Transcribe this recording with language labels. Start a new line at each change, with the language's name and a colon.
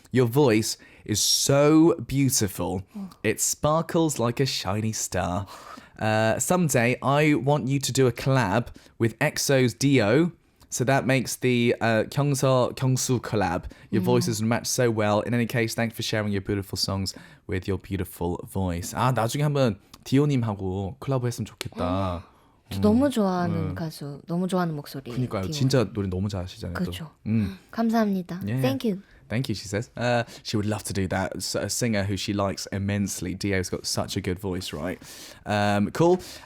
English: Your voice is so beautiful. It sparkles like a shiny star. Someday I want you to do a collab with EXO's Dio. So that makes the Kyoung Seo collab. Your voices match so well. In any case, thanks for sharing your beautiful songs with your beautiful voice.
Korean: 나중에 한번 디오님하고 콜라보했으면 좋겠다. 저 너무 좋아하는 가수, 너무 좋아하는 목소리. 그러니까요. 진짜 노래 너무 잘하시잖아요. 그렇죠. 감사합니다.
English: Yeah. Thank Thank you, you. she says. She would love to do that. A singer who she likes immensely. Dio's got such a good voice, right? Cool.